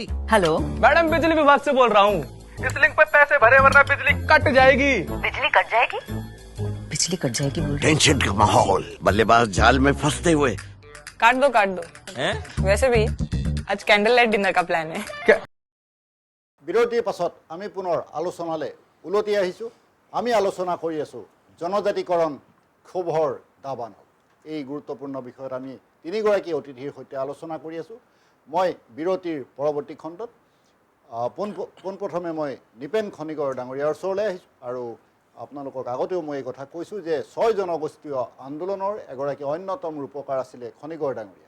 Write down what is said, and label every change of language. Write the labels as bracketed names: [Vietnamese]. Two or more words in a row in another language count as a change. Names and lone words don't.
[Hindi] हेलो, मैडम बिजली विभाग से बोल रहा हूँ, इस लिंक पे पैसे भरे वरना बिजली कट जाएगी। बिजली कट जाएगी? बिजली कट जाएगी बोल रहे? टेंशन का माहौल, बल्लेबाज जाल में फंसते हुए। काट दो वैसे भी आज [English] candle light dinner [Hindi] का प्लान है। [Assamese] বিৰতিৰ পাছত আমি পুনৰ আলোচনালৈ উলটি আহিছোঁ। আমি আলোচনা কৰি আছোঁ জনজাতিকৰণ ক্ষোভৰ দাবানল। এই গুৰুত্বপূৰ্ণ বিষয়ত আমি তিনিগৰাকী অতিথিৰ সৈতে আলোচনা কৰি আছোঁ। মই বিৰতিৰ পৰৱৰ্তী খণ্ডত পোনপ্ৰথমে মই নিপেন খনিকৰ ডাঙৰীয়াৰ ওচৰলৈ আহিছোঁ আৰু আপোনালোকক আগতেও মই এই কথা কৈছোঁ যে 6 জনগোষ্ঠীয় আন্দোলনৰ এগৰাকী অন্যতম ৰূপকাৰ আছিলে খনিকৰ ডাঙৰীয়া।